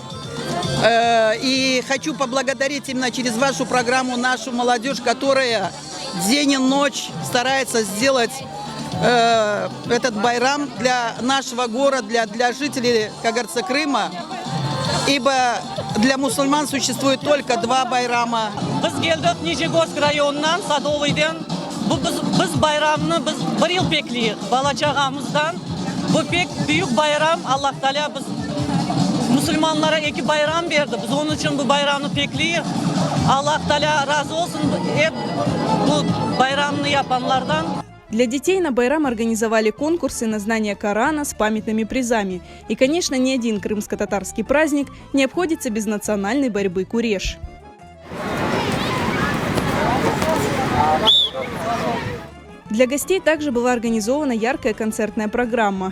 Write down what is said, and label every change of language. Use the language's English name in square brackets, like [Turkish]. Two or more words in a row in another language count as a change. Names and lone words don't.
[Russian] И хочу поблагодарить именно через вашу программу нашу молодежь, которая день и ночь старается сделать этот байрам для нашего города, для жителей, как говорится, Крыма. Ибо для мусульман существует только два байрама. [Crimean Tatar] Biz bayramını bir yıl bekliyoruz. Bala-çağamızdan. Bu pek büyük bayram. Allah Teala biz Müslümanlara iki bayram verdi. Biz onun için bu bayramı bekliyoruz. Allah Teala razı olsun hep bu bayramını yapanlardan. [Russian] Для детей на Байрам организовали конкурсы на знание Корана с памятными призами. И, конечно, ни один крымско-татарский праздник не обходится без национальной борьбы куреш. Для гостей также была организована яркая концертная программа.